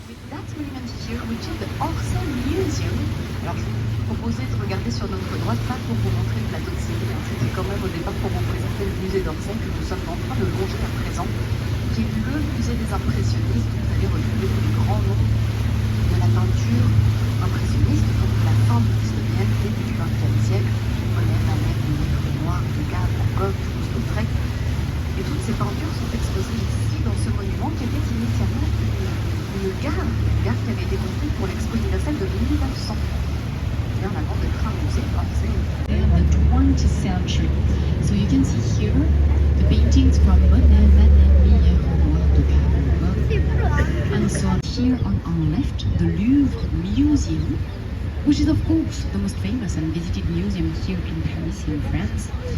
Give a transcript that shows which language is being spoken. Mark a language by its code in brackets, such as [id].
[en] That monument here, which is the Orsay Museum. [fr] Alors, je vous proposais de regarder sur notre droite là pour vous montrer le plateau de Séville. C'était quand même au départ pour vous présenter le musée d'Orsay que nous sommes en train de longer à présent, qui est le musée des impressionnistes. Vous allez retrouver les grands noms de la peinture impressionniste, donc la fin du 19e, début du 20e siècle. Monet, Manet, Monet, Renoir, Degas, Van Gogh, Toulouse-Lautrec. Et toutes ces peintures sont exposées ici dans ce monument qui était initialement une gare qui avait été construite pour l'Expo universelle de 1900. Bien avant d'être un musée, [en] in the 20th century. So you can see here the paintings from Monet, Manet, Millet, Renoir, Degas, and so here on our left, the Louvre Museum, which is of course the most famous and visited museum here in Paris, in France.